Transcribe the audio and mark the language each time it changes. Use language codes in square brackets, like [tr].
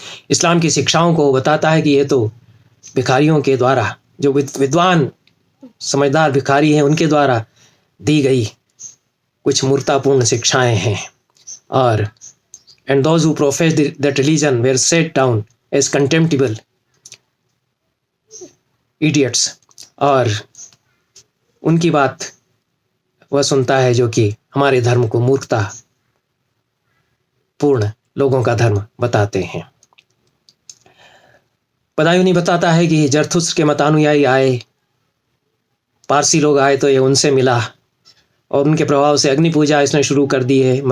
[hi] इस्लाम की शिक्षाओं को बताता है कि ये तो भिखारियों के द्वारा, जो विद्वान समझदार भिखारी हैं उनके द्वारा दी गई कुछ मूर्तापूर्ण शिक्षाएं हैं। [en] और and those who professed that religion were set down as contemptible idiots। [hi] और उनकी बात वह सुनता है जो कि हमारे धर्म को मूर्खता पूर्ण लोगों का धर्म बताते हैं। बदायूनी बताता है कि जरथुस्त्र के मतानुयायी आए, पारसी लोग आए तो ये उनसे मिला और उनके प्रभाव से अग्नि पूजा इसने शुरू कर दी है।